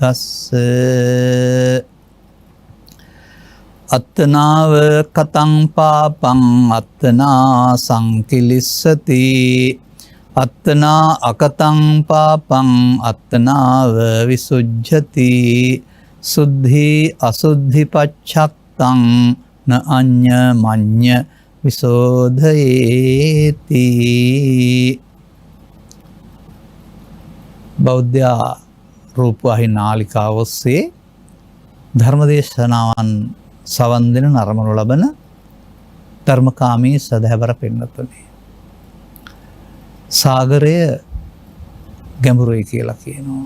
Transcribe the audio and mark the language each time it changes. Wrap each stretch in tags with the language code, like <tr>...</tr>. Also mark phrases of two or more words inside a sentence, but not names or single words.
<pi>අත්තනාව කතං පාපං අත්තනා සංකිලිස්සති අත්තනා අකතං පාපං අත්තනාව විසුජ්ජති සුද්ධි අසුද්ධි පච්ඡත්තං න අඤ්ඤ මඤ්ඤ විසෝධයේති.</pi> <si>බෞද්ධ රූපවාහිනී නාලිකාව ඔස්සේ ධර්මදේශනාවන් සවන් දෙන නරඹනු ලබන ධර්මකාමී සදහැවර පින්නතුනි. සාගරය ගැඹුරුයි කියලා කියනවා.</si>